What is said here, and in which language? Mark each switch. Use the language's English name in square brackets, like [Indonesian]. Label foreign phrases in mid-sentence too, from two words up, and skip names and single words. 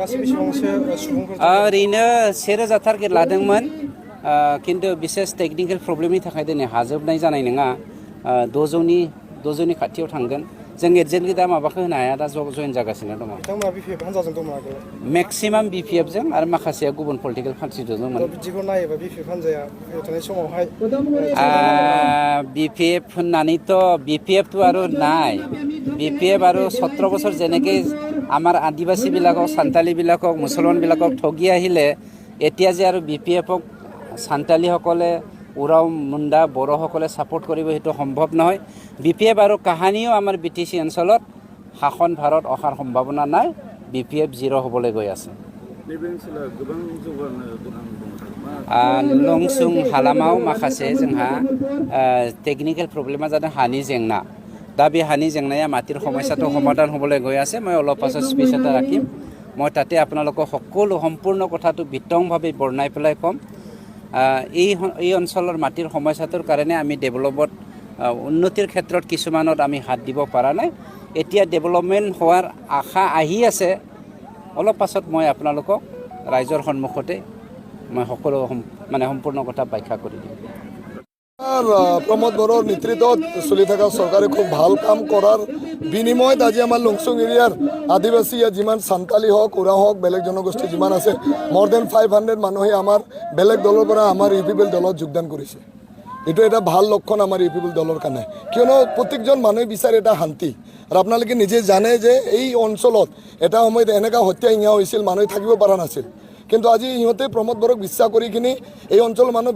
[Bodo] ओरैनो 1000 टारगेट लादोंमोन किन्तु बिसेस [English] technical problem [Bodo] थाखाय दिनै हाजोबनाय जानाय नङा 600नि खाथियाव थांगोन जों एडजेन्टलि दा माबाखौ होनो हाया दा जइन जागासिनो दङ मेक्सिमाम बिपिएफजों आरो माखासेया गुबुन [English] political party [Bodo] दंमोन बिदिखौ नायोबा बिपिएफ हान्जाया फैबाय थानाय समावहाय बिपिएफ होननानैथ' बिपिएफथ' आरो [Assamese] নাই বিপিএফ আৰু 17 বছৰ যেনেকৈ আমাৰ আদিবাসীবিলাকক সান্তালীবিলাকক মুছলমানবিলাকক ঠগি আহিলে এতিয়া যে আৰু বিপিএফক সান্তালীসকলে উৰাও মুণ্ডা বড়োসকলে ছাপোৰ্ট কৰিব সেইটো সম্ভৱ নহয় বিপিএফ আৰু কাহানিও আমাৰ বিটিচি অঞ্চলত শাসন ভাৰত অহাৰ সম্ভাৱনা নাই বিপিএফ জিৰ' হ'বলৈ গৈ আছে [Bodo] लंसुं हालामाव माखासे जोंहा [English] technical problem [Bodo] जादों हानि जेंना दा बे हानि जेंनाया [Assamese] মাটিৰ সমস্যাটো সমাধান হ'বলৈ গৈ আছে মই অলপ পাছত স্পীচ এটা ৰাখিম মই তাতে আপোনালোকক সকলো সম্পূৰ্ণ কথাটো বিতংভাৱে বৰ্ণাই পেলাই ক'ম এই অঞ্চলৰ মাটিৰ সমস্যাটোৰ কাৰণে আমি ডেভেলপত উন্নতিৰ ক্ষেত্ৰত কিছুমানত আমি হাত দিব পৰা নাই এতিয়া ডেভেলপমেণ্ট হোৱাৰ আশা আহি আছে অলপ পাছত মই আপোনালোকক ৰাইজৰ সন্মুখতে মই সকলো মানে সম্পূৰ্ণ কথা ব্যাখ্যা কৰি দিম প্ৰমোদ বৰোৰ নেতৃত্বত চলি থকা চৰকাৰে খুব ভাল কাম কৰাৰ বিনিময়ত আজি আমাৰ লংচুং এৰিয়াৰ আদিবাসী যিমান সান্তালী হওক উৰা হওক বেলেগ জনগোষ্ঠী যিমান আছে [English] more than [Assamese] 500 মানুহে আমাৰ বেলেগ দলৰ পৰা আমাৰ ইউপিপিএল দলত যোগদান কৰিছে এটো এটা ভাল লক্ষণ আমাৰ ইউপিপিএল দলৰ কাৰণে কিয়নো প্ৰত্যেকজন মানুহে বিচাৰে এটা শান্তি আৰু আপোনালোকে নিজে জানে যে এই অঞ্চলত এটা সময়ত এনেকা হত্যা হিংসা হৈছিল মানুহে থাকিব পৰা নাছিল কিন্তু আজি ইহঁতে প্ৰমোদ বৰক বিশ্বাস কৰি কিনি এই অঞ্চল মানুহ